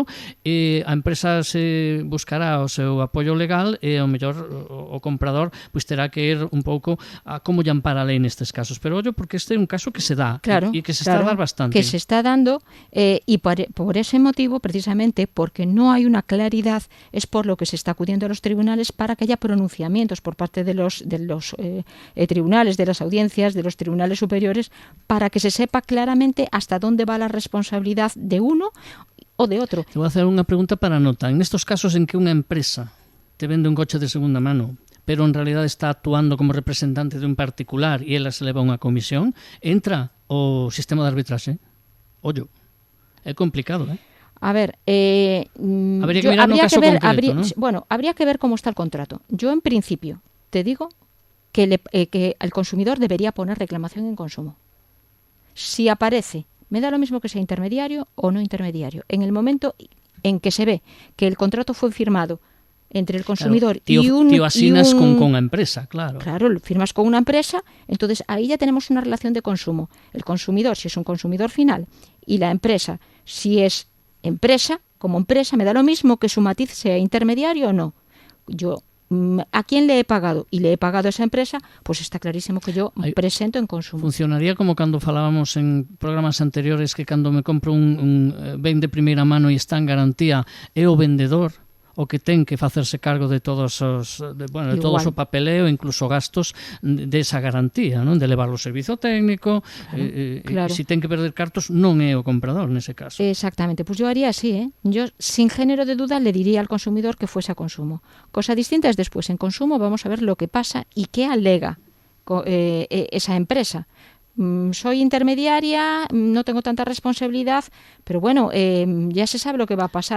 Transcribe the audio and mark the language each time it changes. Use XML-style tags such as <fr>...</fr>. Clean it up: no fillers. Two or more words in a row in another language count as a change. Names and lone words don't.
<gl>A empresa se buscará o seu apoio legal e ao mellor o comprador pois terá que ir un pouco a como lle ampara a lei nestes casos. Pero ollo, porque este é un caso que se dá e que se está a dar bastante.</gl> <es>Que se está dando e por ese motivo, precisamente, porque no hay una claridad, es por lo que se está acudiendo a los tribunales para que haya pronunciamientos por parte de los tribunales, de las audiencias, de los tribunales superiores, para que se sepa claramente hasta dónde va la responsabilidad de uno o de otro. Te voy a hacer</es> <gl>unha pregunta para nota.</gl> <es>En estos casos en que</es> <gl>unha empresa te vende un coche de segunda mano, pero en realidad está actuando como representante de un particular y ela se leva unha comisión, entra o sistema de arbitraxe. Ollo, é complicado, A ver, habría que mirar no caso concreto, ¿no?</gl> <es>Bueno, habría que ver cómo está el contrato. Yo, en principio, te digo que el consumidor debería poner reclamación en consumo. Si aparece, me da lo mismo que sea intermediario o no intermediario. En el momento en que se ve que el contrato fue firmado entre el consumidor y un... Tío asinas con una empresa, claro. Claro, firmas con una empresa, entonces ahí ya tenemos una relación de consumo. El consumidor, si es un consumidor final, y la empresa, si es empresa, como empresa, me da lo mismo que su matiz sea intermediario o no. Yo, ¿a quién le he pagado? Y le he pagado a esa empresa, pues está clarísimo que yo presento en consumo.</es> <gl>Funcionaría como cando falábamos en programas anteriores que cando me compro un ben de primeira mano e está en garantía, é o vendedor o que ten que facerse cargo de todos os de todo o papeleo, incluso gastos desa garantía, non? De levar o servizo técnico, claro. E se ten que perder cartos non é o comprador nese caso. Exactamente,</gl> <es>pues yo haría así, ¿eh? Yo sin género de duda le diría al consumidor que fuese a consumo. Cosa distinta es después en consumo vamos a ver lo que pasa y qué alega esa empresa. Soy intermediaria, no tengo tanta responsabilidad, pero bueno, ya se sabe lo que va a pasar.</es>